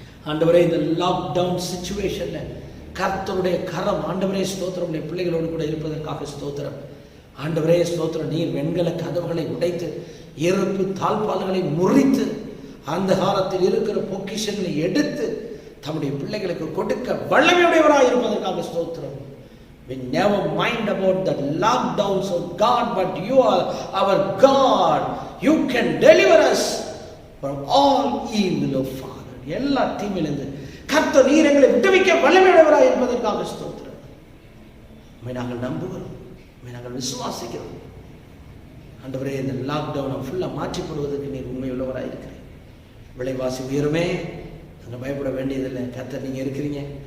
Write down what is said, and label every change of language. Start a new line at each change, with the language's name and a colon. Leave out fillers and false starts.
Tamil: ஆண்டவரே, இந்த லாக்டவுன் சிச்சுவேஷன்ல கர்த்தருடைய கரம் ஆண்டவரே ஸ்தோத்திரம் உடைய பிள்ளைகளோடு கூட இருப்பதற்காக ஸ்தோத்திரம். ஆண்டவரே ஸ்தோத்திரம், நீர் வெண்கல கதவுகளை உடைத்து இருப்பு தாழ்பால்களை முறித்து அந்த காலத்தில் இருக்கிற பொக்கிஷங்களை எடுத்து தம்முடைய பிள்ளைகளுக்கு கொடுக்க வல்லமையுடையவராக இருப்பதற்காக ஸ்தோத்திரம்.
English: We never mind about the lockdowns of God, but you are our God. You can deliver us from all evil of Father.
Tamil: எல்லா தீமையிலிருந்து கர்த்தர் நீர் எங்களை விடுவிக்க வல்லமையுடையவராக இருப்பதற்காக ஸ்தோத்திரம். உம்மை நாங்கள் நம்புகிறோம், உம்மை நாங்கள் விசுவாசிக்கிறோம். ஆண்டவரே, இந்த லாக்டவுனை ஃபுல்லாக மாற்றிப்படுவதற்கு நீர் உண்மை உள்ளவராக இருக்கிறேன். விலைவாசி உயருமே, நாங்கள் பயப்பட வேண்டியதில்லை. கர்த்தர் நீங்கள் இருக்கிறீங்க.